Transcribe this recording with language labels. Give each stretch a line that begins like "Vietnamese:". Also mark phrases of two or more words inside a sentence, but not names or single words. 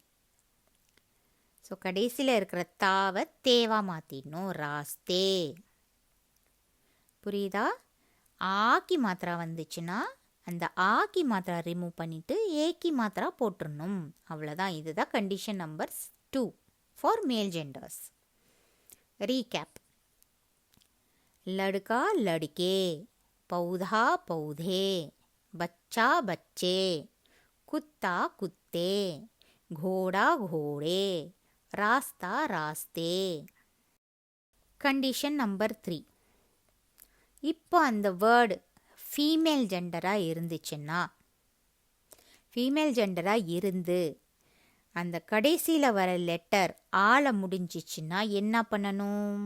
Tamil: ஸோ கடைசியில் இருக்கிற தாவை தேவா மாற்றிடணும், ராஸ்தே. புரியுதா? ஆக்கி மாத்திரா வந்துச்சுன்னா அந்த ஆக்கி மாத்திரா ரிமூவ் பண்ணிவிட்டு ஏக்கி மாத்திரா போட்டுடணும். அவ்வளோதான்.
English: இதுதான் condition number 2 for male genders.
Tamil: ரீகேப்.
Hindi: लड़का लड़के, पौधा पौधे, बच्चा बच्चे, कुत्ता कुत्ते, घोड़ा घोड़े, रास्ता रास्ते.
English: condition number 3.
Tamil: இப்போ அந்த வேர்டு ஃபீமேல் ஜெண்டராக இருந்துச்சுன்னா, ஃபீமேல் ஜெண்டராக இருந்து அந்த கடைசியில் வர லெட்டர் ஆல முடிஞ்சிச்சுன்னா என்ன பண்ணணும்?